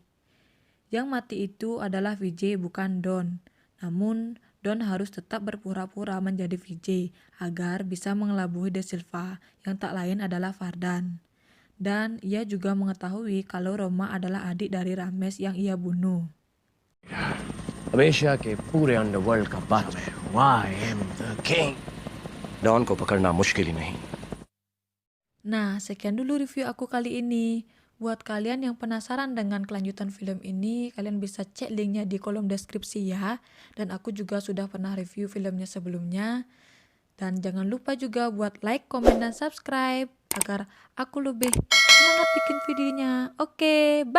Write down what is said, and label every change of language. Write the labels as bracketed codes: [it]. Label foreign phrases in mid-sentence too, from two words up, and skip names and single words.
[id] Yang mati itu adalah VJ bukan Don, namun Don harus tetap berpura-pura menjadi VJ agar bisa mengelabui Da Silva yang tak lain adalah Vardan. Dan ia juga mengetahui kalau Roma adalah adik dari Rames yang ia bunuh. [hi] हमेशा के पूरे अंडरवर्ल्ड का बात है [en] I am the king. [hi] डॉन को पकड़ना मुश्किल ही नहीं. [id] Nah, sekian dulu review aku kali ini. Buat kalian yang penasaran dengan kelanjutan film ini, kalian bisa cek linknya di kolom deskripsi ya. Dan aku juga sudah pernah review filmnya sebelumnya. Dan jangan lupa juga buat like, komen, dan subscribe agar aku lebih semangat bikin videonya.